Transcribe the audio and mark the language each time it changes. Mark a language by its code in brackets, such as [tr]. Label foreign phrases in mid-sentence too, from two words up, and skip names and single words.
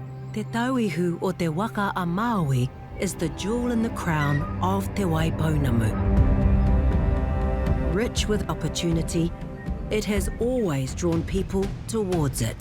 [mi] Te tauihu o te waka a Māori [en] is the jewel in the crown of Te Waipounamu. Rich with opportunity, it has always drawn people towards it.